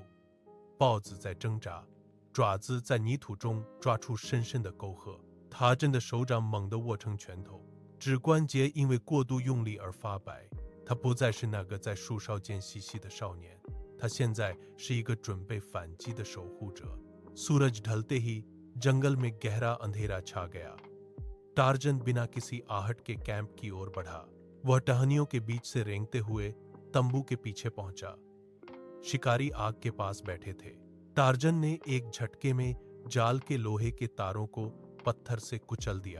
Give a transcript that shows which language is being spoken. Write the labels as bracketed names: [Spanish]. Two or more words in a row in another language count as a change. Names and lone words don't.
[Chinese] 豹子在挣扎，爪子在泥土中抓出深深的沟壑。塔镇的手掌猛地握成拳头，指关节因为过度用力而发白。他不再是那个在树梢间嬉戏的少年，他现在是一个准备反击的守护者。 [Hindi] सूरज ढलते ही जंगल में गहरा अंधेरा छा गया। टार्जन बिना किसी आहट के कैंप की ओर बढ़ा। वह टहनियों के बीच से रेंगते हुए तंबू के पीछे पहुंचा। शिकारी आग के पास बैठे थे। टार्जन ने एक झटके में जाल के लोहे के तारों को पत्थर से कुचल दिया।